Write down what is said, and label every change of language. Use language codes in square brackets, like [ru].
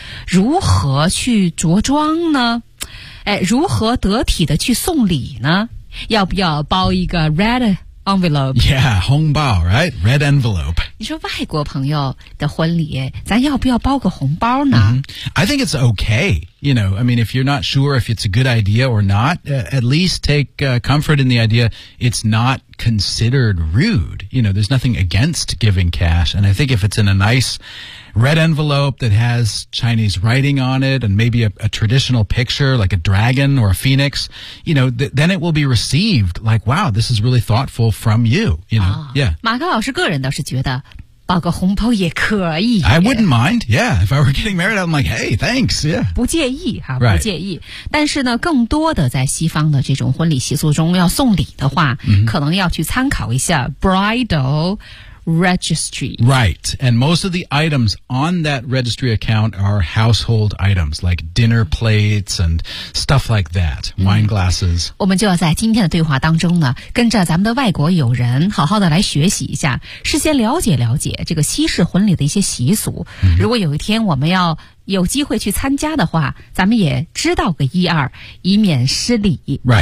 [zh] 如何去着装呢？哎，如何得体的去送礼呢？要不要包一个 red envelope? [en] Yeah, 红包 right? Red envelope. [zh] 你说外国朋友的婚礼，咱要不要包个红包呢？ [en] I think it's okay. You know, I mean, if you're not sure if it's a good idea or not, at least take comfort in the idea it's not considered rude. You know, there's nothing against giving cash. And I think if it's in a nice red envelope that has Chinese writing on it and maybe a traditional picture like a dragon or a phoenix, you know, then it will be received like, wow, this is really thoughtful from you, you know. Oh, yeah. [zh] 马克老师个人倒是觉得包个红包也可以。 [en] I wouldn't mind, yeah. If I were getting married, I'm like, hey, thanks, yeah. [zh] 不介意哈、right. 不介意。但是呢，更多的在西方的这种婚礼习俗中要送礼的话、mm-hmm. 可能要去参考一下 bridal registry. [en] Right, and most of the items on that registry account are household items, like dinner plates and stuff like that,、mm-hmm. wine glasses. [zh] 我们就要在今天的对话当中呢，跟着咱们的外国友人好好的来学习一下，事先了解了解这个西式婚礼的一些习俗。 [en] Mm-hmm. [zh] 如果有一天我们要有机会去参加的话，咱们也知道个一二，以免失礼、 [en] right.